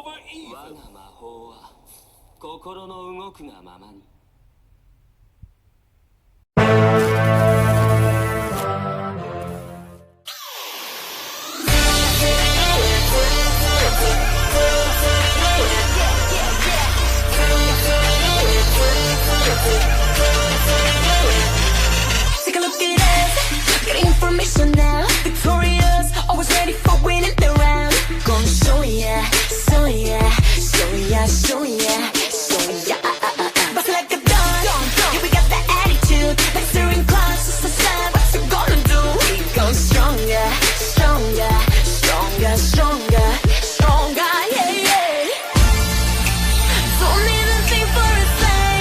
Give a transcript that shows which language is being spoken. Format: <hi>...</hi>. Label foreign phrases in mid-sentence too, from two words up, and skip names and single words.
<ja>我が魔法は心の動くがままに。</ja> <en>Take a look at us, getting information now. Victorious, always ready for winning the round. Gonna show ya, show ya, show ya, show ya, show ya. Bust like a dawn, yeah we got that attitude. Like steering clouds, just a sign. What you gonna do? We go stronger, stronger, stronger, stronger, stronger, yeah yeah. Don't even think for a sec.</en>